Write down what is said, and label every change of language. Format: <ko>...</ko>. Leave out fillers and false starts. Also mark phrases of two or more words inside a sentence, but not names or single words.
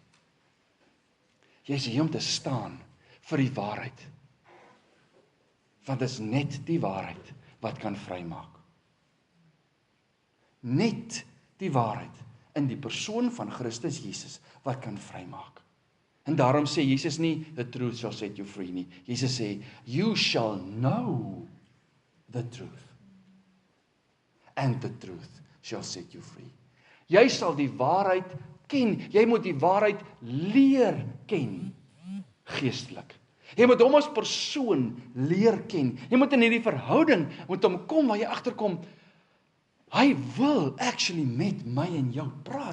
<af>Jy's hier om te staan vir die waarheid. Want dit is net die waarheid wat kan vrymaak. Net die waarheid in die persoon van Christus Jesus wat kan vrymaak. En daarom sê Jesus nie,</af> <en>the truth shall set you free nie.</en> <af>Jesus sê,</af> <en>you shall know the truth. And the truth shall set you free.</en> <af>Jy sal die waarheid ken. Jy moet die waarheid leer ken. Geestelik. Jy moet hom as persoon leer ken. Jy moet in hierdie verhouding met hom kom waar jy agterkom, hy wil actually met my en jou praat.</af>